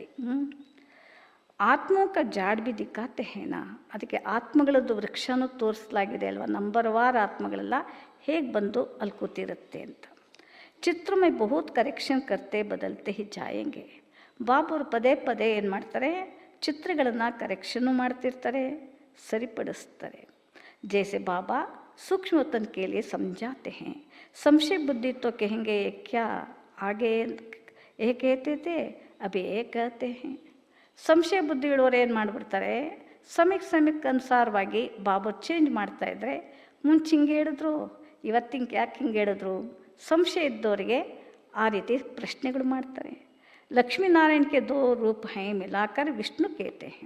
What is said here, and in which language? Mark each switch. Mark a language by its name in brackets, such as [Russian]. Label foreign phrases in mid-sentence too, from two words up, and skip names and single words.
[Hindi] आत्मा का झाड़ भी दिखाते हैं ना, [Kannada] ಅದಕ್ಕೆ ಆತ್ಮಗಳದ್ದು ವೃಕ್ಷನೂ ತೋರಿಸಲಾಗಿದೆ ಅಲ್ವಾ, ನಂಬರ್ವಾರ್ ಆತ್ಮಗಳೆಲ್ಲ ಹೇಗೆ ಬಂದು ಅಲ್ಲಿ ಕೂತಿರುತ್ತೆ ಅಂತ. [Hindi] चित्र में बहुत करेक्शन करते बदलते ही जाएंगे. [Kannada] ಬಾಬುರು ಪದೇ ಪದೇ ಏನು ಮಾಡ್ತಾರೆ, ಚಿತ್ರಗಳನ್ನು ಕರೆಕ್ಷನ್ನು ಮಾಡ್ತಿರ್ತಾರೆ, ಸರಿಪಡಿಸ್ತಾರೆ. [Hindi] जैसे बाबा सूक्ष्मतन के लिए समझाते हैं. संशय बुद्धि तो कहेंगे क्या, आगे ये कहते थे अभी ये कहते हैं. [Kannada] ಸಂಶಯ ಬುದ್ಧಿ ಇಳುವರು ಏನು ಮಾಡಿಬಿಡ್ತಾರೆ, ಸಮಯಕ್ಕೆ ಅನುಸಾರವಾಗಿ ಬಾಬು ಚೇಂಜ್ ಮಾಡ್ತಾಯಿದ್ರೆ ಮುಂಚೆ ಹಿಂಗೆ ಹೇಳಿದ್ರು, ಇವತ್ತಿಂಗೆ ಯಾಕೆ ಹಿಂಗೆ ಹೇಳಿದ್ರು, ಸಂಶಯ ಇದ್ದವರಿಗೆ ಆ ರೀತಿ ಪ್ರಶ್ನೆಗಳು ಮಾಡ್ತಾರೆ. [Hindi] लक्ष्मीनारायण के 2 रूप हैं मिलाकर विष्णु कहते हैं.